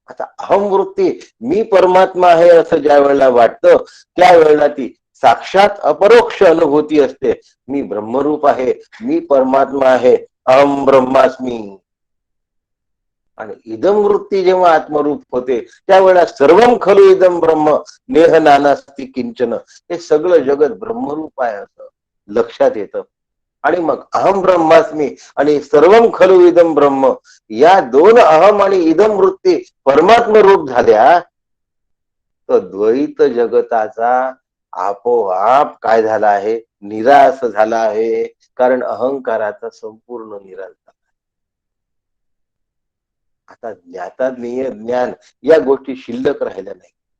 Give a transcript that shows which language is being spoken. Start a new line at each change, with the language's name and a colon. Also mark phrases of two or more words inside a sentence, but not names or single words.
Marathi: आता अहम वृत्ती, मी परमात्मा आहे असं ज्या वेळेला वाटतं त्यावेळेला ती साक्षात अपरोक्ष अनुभूती असते. मी ब्रह्मरूप आहे, मी परमात्मा आहे,
Sanskrit: अहम ब्रह्मास्मी.
Marathi: आणि इदम वृत्ती जेव्हा आत्मरूप होते त्यावेळेला
Sanskrit: सर्वम खलु इदम ब्रह्म नेह नानास्ति किंचन,
Marathi: हे सगळं जगत ब्रह्मरूप आहे असं लक्षात येतं. आणि मग
Sanskrit: अहम ब्रह्मास्मी
Marathi: आणि
Sanskrit: सर्वम खलु इदम ब्रह्म,
Marathi: या दोन अहम आणि इदम वृत्ती परमात्म रूप झाल्या तर द्वैत जगताचा आपोआप काय झाला आहे, निराश झाला आहे. कारण अहंकाराचा संपूर्ण निराश झाला. आता ज्ञाताज्ञेय ज्ञान या गोष्टी शिल्लक राहिल्या नाही.